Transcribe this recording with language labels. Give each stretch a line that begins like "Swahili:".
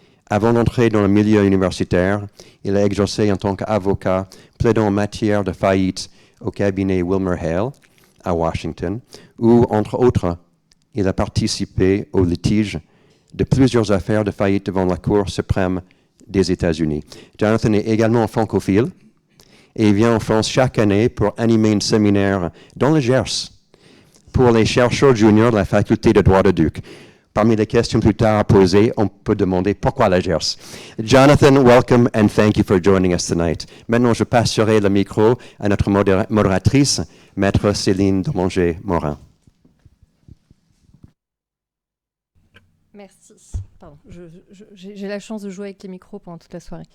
French: Avant d'entrer dans le milieu universitaire, il a exercé en tant qu'avocat plaidant en matière de faillite au cabinet WilmerHale à Washington, où, entre autres, il a participé au litige de plusieurs affaires de faillite devant la Cour suprême des États-Unis. Jonathan est également francophile et il vient en France chaque année pour animer un séminaire dans le Gers pour les chercheurs juniors de la faculté de droit de Duke. Parmi les questions plus tard à poser, on peut demander pourquoi la Gers.
English: Jonathan, welcome and thank you for joining us tonight.
French: Maintenant, je passerai le micro à notre modératrice, Maître Céline Domanger-Morin. Merci. Pardon, j'ai la chance de jouer avec les micros pendant toute la soirée.